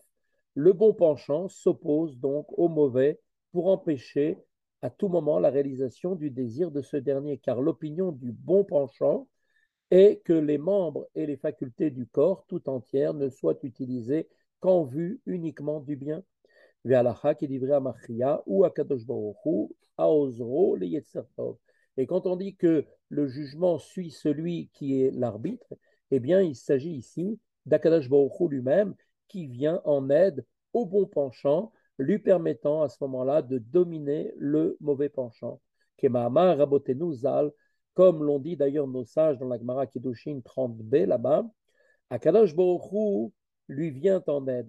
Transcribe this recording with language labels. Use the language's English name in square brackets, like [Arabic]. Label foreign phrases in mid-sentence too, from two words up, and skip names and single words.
[French] Le bon penchant s'oppose donc au mauvais pour empêcher à tout moment la réalisation du désir de ce dernier, car l'opinion du bon penchant est que les membres et les facultés du corps tout entière ne soient utilisées qu'en vue uniquement du bien. [Hebrew] והלכה כדברי המכריע, ou הקדוש ברוך הוא, העוזרו ליצר טוב. [French] Et quand on dit que le jugement suit celui qui est l'arbitre, eh bien, il s'agit ici d' [Hebrew] הקדוש ברוך הוא [French] lui-même qui vient en aide au bon penchant, lui permettant à ce moment-là de dominer le mauvais penchant. [Hebrew] כמאמר רבותינו ז"ל, [French] comme l'ont dit d'ailleurs nos sages dans la Gemara Kiddushin 30b là-bas, [Hebrew] הקדוש ברוך הוא [French] lui vient en aide.